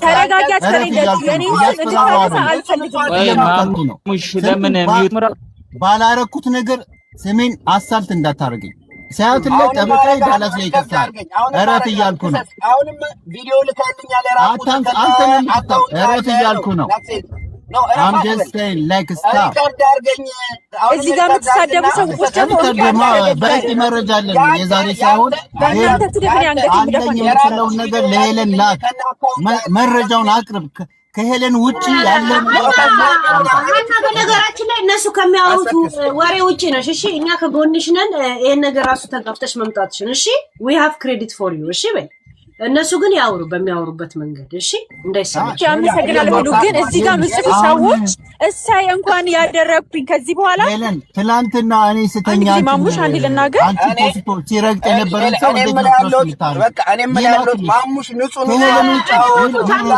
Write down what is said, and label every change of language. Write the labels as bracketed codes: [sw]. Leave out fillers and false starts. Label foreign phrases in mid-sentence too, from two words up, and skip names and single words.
[am] ተረጋጊ። የኔ ስም እንድታነሳ አልፈልግም። ለምን ባላረኩት ነገር ስሜን አሳልት እንዳታረገኝ። ሲያትል ላይ ጠበቃዬ ዳላስ ላይ ይከሳል። እረፍ እያልኩ ነው። አሁንም ቪዲዮ ልካልኛል። አንተ ነው የምትታው። እረፍ እያልኩ ነው። [en] I'm just saying like stop። [am] እዚህ ጋር የምትሳደቡ ሰዎች ደግሞ በቂ መረጃ አለን። የዛሬ ሳይሆን አንደኛ የምትለውን ነገር ለሄለን ላክ። መረጃውን አቅርብ። ከሄለን ውጪ ያለ በነገራችን ላይ እነሱ ከሚያወሩት ወሬ ውጪ ነሽ። እሺ እኛ ከጎንሽ ነን። ይሄን ነገር ራሱ ተጋፍተሽ መምጣትሽን እሺ [en] we have credit for you። [am] እሺ በይ እነሱ ግን ያወሩ በሚያወሩበት መንገድ እሺ እንዳይሰማሽ። አመሰግናለሁ። ሁሉ ግን እዚህ ጋር ምጽፉ ሰዎች እሳይ እንኳን ያደረኩኝ ከዚህ በኋላ ሄለን ትላንትና እኔ ስተኛ ማሙሽ አንድ ልናገር አንቺ ፖስቶ ሲረግጥ የነበረን ሰው እንዴት ነው በቃ እኔም ያለሁት ማሙሽ ንጹህ ነው።